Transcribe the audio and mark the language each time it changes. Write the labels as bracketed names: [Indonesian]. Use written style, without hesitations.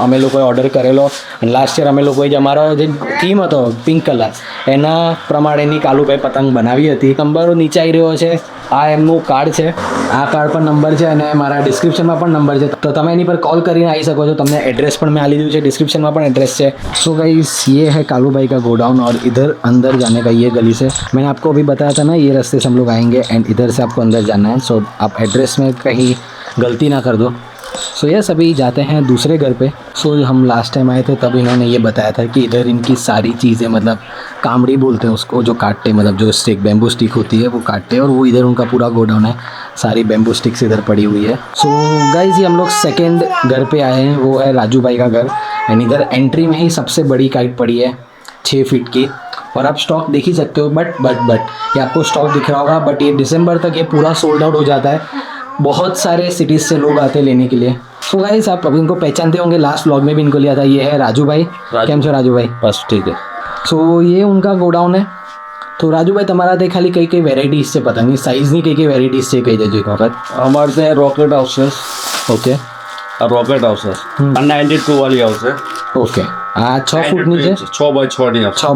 [Gujarati] અમે લોકોએ ઓર્ડર કરેલો અને લાસ્ટ યર અમે લોકોએ જે અમારો જે થીમ હતો પિંક કલર એના પ્રમાણેની કાલુભાઈ પતંગ બનાવી હતી. નંબર નીચે આવી રહ્યો છે, આ એમનું કાર્ડ છે, આ કાર્ડ પર નંબર છે અને મારા ડિસ્ક્રિપ્શનમાં પણ નંબર છે. તો તમે એની પર કોલ કરીને આવી શકો છો. તમને એड्रेस પણ મેં આપી દીધું છે, ડિસ્ક્રિप्शन [Hindi] में एड्रेस है. सो गाइस, ये है कालू भाई का गोडाउन और इधर अंदर जाने का ये गली से मैंने आपको अभी बताया था ना, ये रास्ते से हम लोग आएंगे एंड इधर से आपको अंदर जाना है. सो आप एड्रेस में कहीं गलती ना कर दो. सो यस, अभी जाते हैं दूसरे घर पे. सो हम लास्ट टाइम आए थे तब इन्होंने ये बताया था कि इधर इनकी सारी चीज़ें, मतलब कामड़ी बोलते हैं उसको, जो काटते, मतलब जो स्टिक बैम्बू स्टिक होती है वो काटते हैं और वो इधर उनका पूरा गोडाउन है. सारी बैम्बू स्टिक्स इधर पड़ी हुई है. सो गाइस, ये हम लोग सेकेंड घर पे आए हैं, वो है राजू भाई का घर. एंड इधर एंट्री में ही सबसे बड़ी काइट पड़ी है 6 फीट की. और आप स्टॉक देख ही सकते हो. बट ये आपको स्टॉक दिख रहा होगा, बट ये दिसंबर तक ये पूरा सोल्ड आउट हो जाता है. बहुत सारे सिटीज़ से लोग आते हैं लेने के लिए. सो गाइस, आप अभी इनको पहचानते होंगे, लास्ट व्लॉग में भी इनको लिया था. ये है राजू भाई. [Gujarati] કેમ છો રાજુ ભાઈ? બસ ઠીક है. [Hindi] सो ये उनका गोडाउन है. [Gujarati] तो राजू भाई, તમારા તે ખાલી કઈ કઈ વેરાયટીઝ છે પતંગની? સાઇઝની કઈ કઈ વેરાયટીઝ છે કહી દેજો એક વખત. અમારે ત્યાં રોકેટ આવશે, ઓકે આ રોકેટ આવશે, આ 92 વાળી આવશે, ઓકે. આ 6 ફૂટની છે, 6x6 ની આવશે,